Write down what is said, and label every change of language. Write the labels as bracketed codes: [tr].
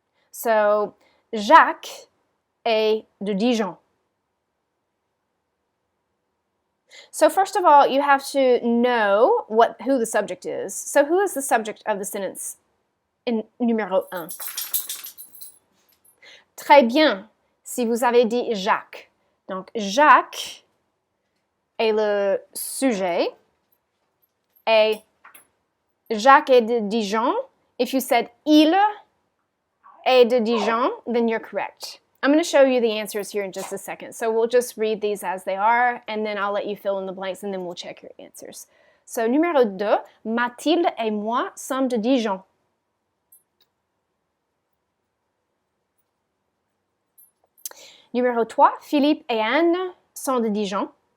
[fr] So, Jacques est de Dijon. [en] So first of all, you have to know who the subject is. So who is the subject of the sentence in numéro 1? [fr] Très bien, si vous avez dit Jacques. Donc, Jacques est le sujet. Et Jacques est de Dijon. [en] If you said [fr] il est de Dijon, [en] then you're correct. I'm going to show you the answers here in just a second. So we'll just read these as they are, and then I'll let you fill in the blanks, and then we'll check your answers. [fr] So, numéro 2, Mathilde et moi sommes de Dijon. Numéro 3, Philippe et Anne sont de Dijon.